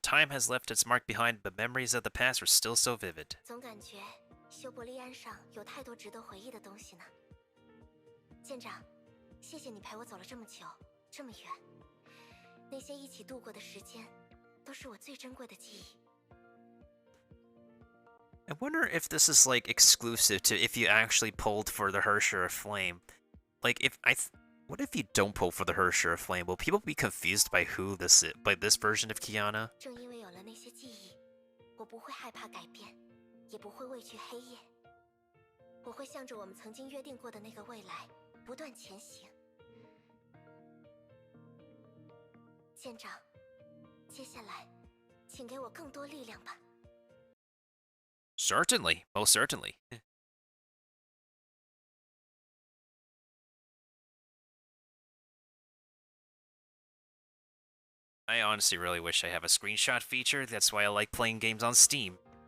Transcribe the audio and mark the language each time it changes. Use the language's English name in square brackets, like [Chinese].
[English] Time has left its mark behind, but memories of the past are still so vivid. [Chinese] 总感觉修伯利安上有太多值得回忆的东西呢。舰长，谢谢你陪我走了这么久，这么远。那些一起度过的时间，都是我最珍贵的记忆。 [English] I wonder if this is like exclusive to if you actually pulled for the Hersher of Flame. Like if what if you don't pull for the Hersher of Flame? Will people be confused by who this is, by this version of Kiana? [Chinese] 正因为有了那些记忆，我不会害怕改变，也不会畏惧黑夜。我会向着我们曾经约定过的那个未来不断前行。舰长，接下来，请给我更多力量吧。 [English] Certainly, most certainly. I honestly really wish I have a screenshot feature. That's why I like playing games on Steam.